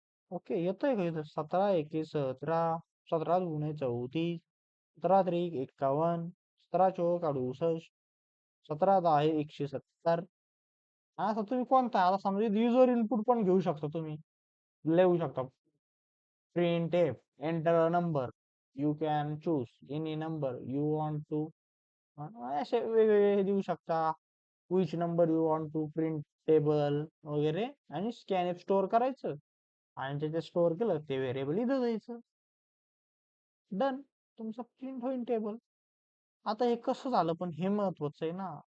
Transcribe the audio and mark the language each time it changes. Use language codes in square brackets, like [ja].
[mr] Okay, येतोय का इथं? 17 एके 17, 17 दूने 34, 17 त्रिक 51, 17 चौक 68, 17 10 170. आता तुम्ही कोणता? आता समजा युजर इनपुट पण घेऊ शकता तुम्ही. लिहू शकता. [en] Printf, enter a number, you can choose any number you want to. [mr] असे वेगवेगळे देऊ शकता. [en] which number you want to print table [mr] वगैरे, आणि स्कॅन स्टोअर करायचं, आणि त्याच्यात स्टोअर केलं ते व्हेरिएबल इथं द्यायचं. डन. तुमचं प्रिंट होईल टेबल. आता हे कसं झालं पण हे महत्वाचं आहे ना.